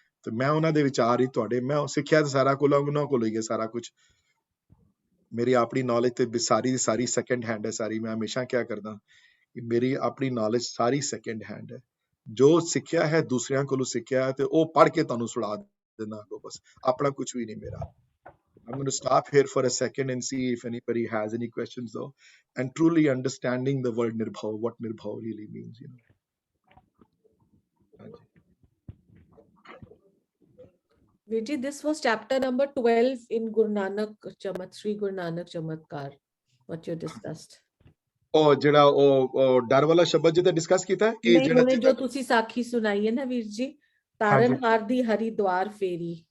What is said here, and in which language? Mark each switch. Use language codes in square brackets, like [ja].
[pa] ਤੇ ਮੈਂ ਉਹਨਾਂ ਦੇ ਵਿਚਾਰ ਹੀ ਮੈਂ ਸਿੱਖਿਆ ਸਾਰਾ ਕੋਲ ਉਹਨਾਂ ਕੋਲ ਹੀ ਹੈ ਸਾਰਾ ਕੁਝ। ਮੇਰੀ ਆਪਣੀ ਨੌਲੇਜ ਤੇ ਸਾਰੀ ਸੈਕੰਡ ਹੈਂਡ ਹੈ ਸਾਰੀ। ਮੈਂ ਹਮੇਸ਼ਾ ਕਿਹਾ ਕਰਦਾ ਕਿ ਮੇਰੀ ਆਪਣੀ ਨੌਲੇਜ ਸਾਰੀ ਸੈਕੰਡ ਹੈਂਡ ਹੈ। ਜੋ ਸਿੱਖਿਆ ਹੈ ਦੂਸਰਿਆਂ ਕੋਲੋਂ ਸਿੱਖਿਆ ਹੈ ਤੇ ਉਹ ਪੜ੍ਹ ਕੇ ਤੁਹਾਨੂੰ ਸੁਣਾ ਦੇਣਾ, ਬਸ ਆਪਣਾ ਕੁਝ ਵੀ ਨਹੀਂ ਮੇਰਾ। [en] I'm going to stop here for a second and see if anybody has any questions though, and truly understanding the word nirbhau, what nirbhau really means, Viji, this was chapter number 12 in Sri Guru Nanak Chamatkar, what you discussed. [pa] ਉਹ ਜਿਹੜਾ ਉਹ ਡਰ ਵਾਲਾ ਸ਼ਬਦ ਜਿਹਦਾ discuss ਕੀਤਾ ਹੈ ਕਿ ਜਿਹੜਾ ਜੋ ਤੁਸੀਂ ਸਾਖੀ ਸੁਣਾਈ ਹੈ ਨਾ ਵੀਰ ਜੀ, ਤਾਰਨਹਾਰ ਦੀ ਹਰਿਦੁਆਰ ਫੇਰੀ।